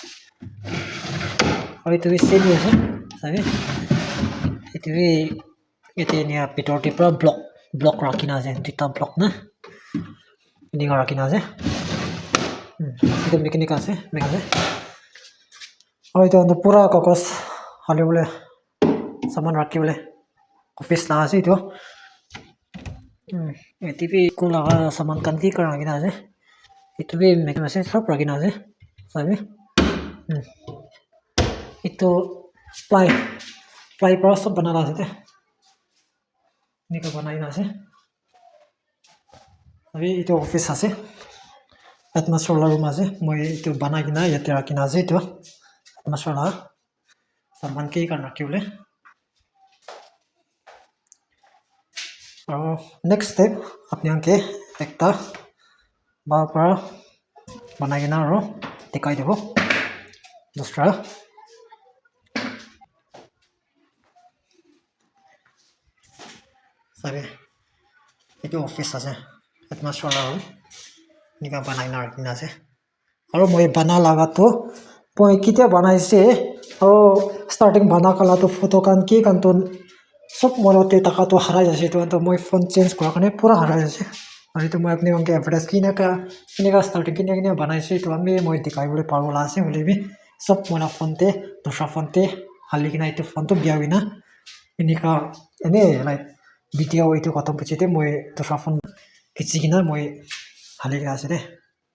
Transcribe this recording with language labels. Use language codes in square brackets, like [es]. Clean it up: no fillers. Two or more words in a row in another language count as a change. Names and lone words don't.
[nag] aru itu same ase sabi itu bi yate nia bitor de para block rakhina ase dita block na ini rakhina ase itu mechanic ase aru itu andu pura kakos hale bole saman rakhi bole office la ase itu TV ko laga saman kan ki kara kena ase itu bi mechanic ase sob rakhina ase sabi itu ply para sob banala ase te nika banai na ase abi itu office ase atmosphere la room ase moi itu banai kena yate rakhina ase itu atmosphere la saman ki kan rakhibole aru [en] next step [nag] apni anke ekta bal para banai kena aru dekai dibo dusra sabi itu office ase atmosphere la room nika banai na rakhina ase aru moi bana laga to moi kitia banai se aru starting bana kala to photo kan ki kan ton sob monote taka to harai ase to moi [en] phone change [nag] kora kane pura harai ase aru to moi apni anke advertise kina ka starting kina banai se to ami moi dikai bole paru la ase hole bi sob mona phone te dusra phone te hali kina itu phone to bia wina inika ene like video itu khatam pichite moi dusra phone kichi kina moi hali kina ase de